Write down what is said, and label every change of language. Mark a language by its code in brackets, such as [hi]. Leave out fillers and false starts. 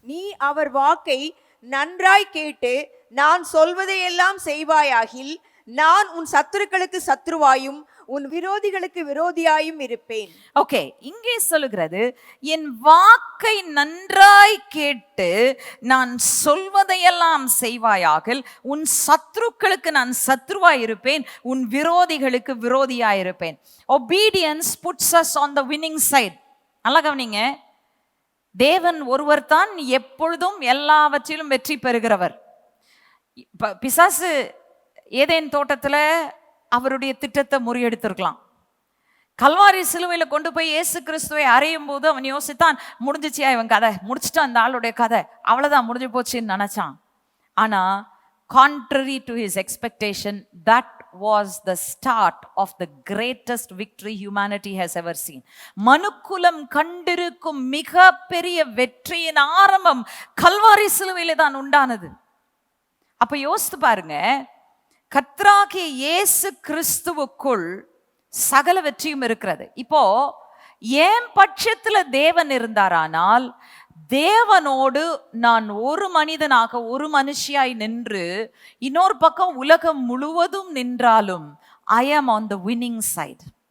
[ta] நீ அவர் வாக்கை நன்றாய் கேட்டு நான் சொல்வதையெல்லாம் செய்வாயாகில் நான் உன் சத்துருக்களுக்கு சத்துருவாயும் உன் விரோதிகளுக்கு விரோதியாயும் இருப்பேன். ஓகே, இங்கே சொல்லுகிறது, என் வாக்கை நன்றாய் கேட்டு நான் சொல்வதையெல்லாம் செய்வாயாகில் உன் சத்துருக்களுக்கு நான் சத்துருவாய் இருப்பேன், உன் விரோதிகளுக்கு விரோதியாய் இருப்பேன். [en] Obedience puts us on the winning side. [ta] நல்லா கவனிங்க, தேவன் ஒருவர் தான் எப்பொழுதும் எல்லாவற்றிலும் வெற்றி பெறுகிறவர். பிசாசு ஏதேன் தோட்டத்துல அவருடைய திட்டத்தை முறியெடுத்திருக்கலாம். கல்வாரி சிலுவையில கொண்டு போய் இயேசு கிறிஸ்துவை அறையும் போது அவன் யோசித்தான், முடிஞ்சிச்சியா இவன் கதை, முடிச்சுட்டான் இந்த ஆளுடைய கதை, அவ்வளவுதான் முடிஞ்சு போச்சுன்னு நினைச்சான். ஆனா [en] contrary to his expectation, that was the start of the greatest victory humanity has ever seen. [ta] மனுக்குலம் கண்டிருக்கும் மிக பெரிய வெற்றியின் ஆரம்பம் கல்வாரி சிலுவையில தான் உண்டானது. அப்ப யோசித்து பாருங்க, கர்த்தராகிய இயேசு கிறிஸ்துவுக்குள் சகல வெற்றியும் இருக்கிறது. இப்போ என் பட்சத்துல தேவன் இருந்தாரானால் தேவனோடு நான் ஒரு மனிதனாக ஒரு மனுஷியாய் நின்று இன்னொரு பக்கம் உலகம் முழுவதும் நின்றாலும் [en] I am on the winning side.